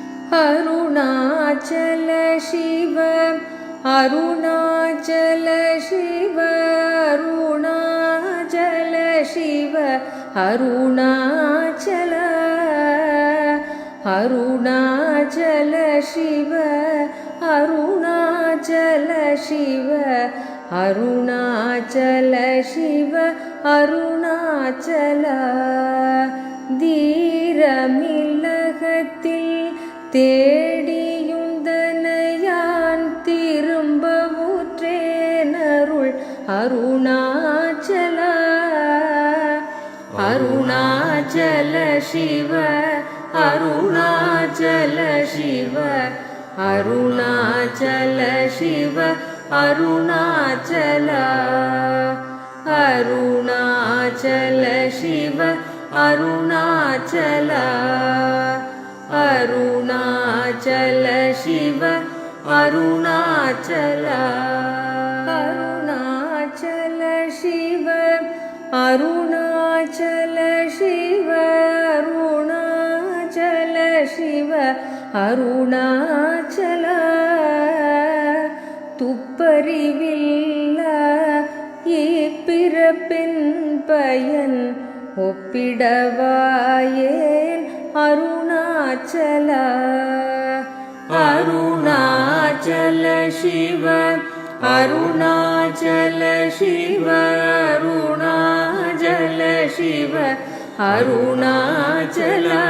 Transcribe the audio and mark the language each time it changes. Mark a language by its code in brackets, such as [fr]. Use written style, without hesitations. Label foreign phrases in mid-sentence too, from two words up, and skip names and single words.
[sa] अरुणाचल शिव अरुणाचल शिव अरुणाचल शिव अरुणाचल अरुणाचल शिव अरुणाचल शिव अरुणाचल शिव अरुणाचल धीरमिलகத்தில் [ta] தேடியுந்தனையான் திரும்பவுற்றேனருள் அருணாச்சல அருணாச்சல சிவ அருணாச்சல சிவ அருணாச்சல சிவ அருணாச்சல [sa] அருணாச்சல சிவ அருணாச்சல अरुणाचल शिव अरुणाचल अरुणाचल शिव अरुणाचल शिव [ta] अरुणाचल शिव अरुणाचल துப்பறிவில்ல இப்பிறப்பின் பயன் ஒப்பிடவாயேன் अरुणाचल [sa] अरुणाचल शिव अरुणाचल शिव अरुणाचल शिव अरुणाचल